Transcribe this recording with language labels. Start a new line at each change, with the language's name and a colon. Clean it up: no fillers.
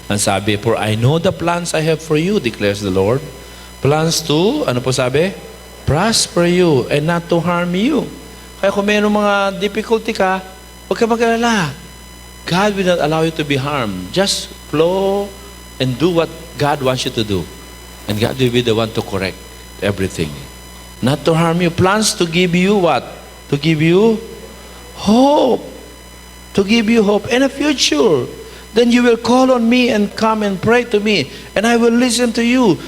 Filipino: Ang sabi,
English: for I know the plans I have for you, declares the Lord. Plans to,
Filipino: ano po sabi?
English: Prosper you and not to harm you.
Filipino: Kaya kung mayroong mga difficulty ka, huwag ka mag-alala.
English: God will not allow you to be harmed. Just flow and do what God wants you to do. And God will be the one to correct everything. Not to harm you. Plans to give you what? To give you hope. To give you hope and a future. Then you will call on me and come and pray to me, and I will listen to you.